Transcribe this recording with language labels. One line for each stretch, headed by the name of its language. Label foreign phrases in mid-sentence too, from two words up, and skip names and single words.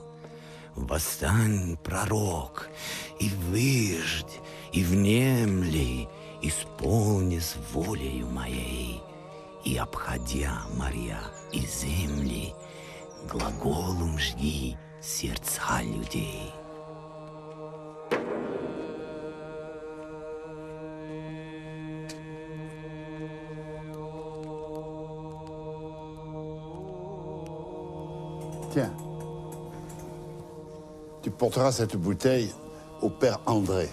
Russian: Восстань, пророк, и выждь, и внемли, исполнись волею моей, и, обходя моря и земли, глаголом жги сердца людей.
French: Tiens, tu porteras cette bouteille au père André.